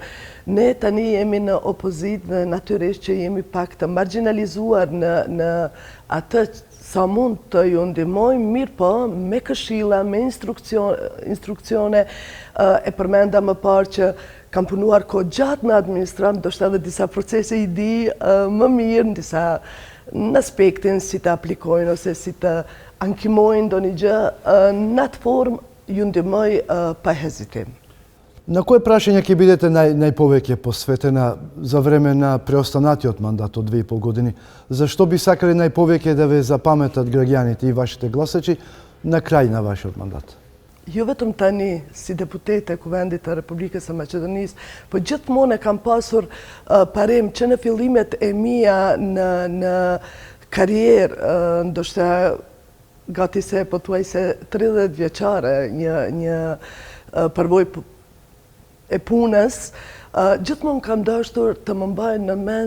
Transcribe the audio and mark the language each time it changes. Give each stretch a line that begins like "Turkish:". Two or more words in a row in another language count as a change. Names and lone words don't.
Albanian: Ne tani jemi në opozit dhe natyrisht që jemi pak të marginalizuar në atë sa mund të ju ndihmojmë, mirë po, me këshilla, me instrukcione, e përmenda më parë që kam punuar kohë gjatë në administrat, ndoshta edhe disa procese i di më mirë, në aspektin si të aplikojnë ose si të ankimojnë ndonjë gjë, në atë formë ju ndihmoj pa hezitim.
Macedonian: На кои прашања ќе бидете најповеќе посветена за време на преостанатиот мандат од 2,5 години? Зашто би сакали најповеќе да ве запаметат граѓаните и вашите гласачи на крај на вашиот мандат?
Albanian: Jo vetëm tani si deputete e Kuvendit të Republikës së Maqedonisë, po gjithmonë e kam pasur parim që në fillimet e mia në karrierë, ndoshta gati se pothuajse 30 vjeçare, një përvojë e punës, gjithmonë kam dashur të më mbajnë në mend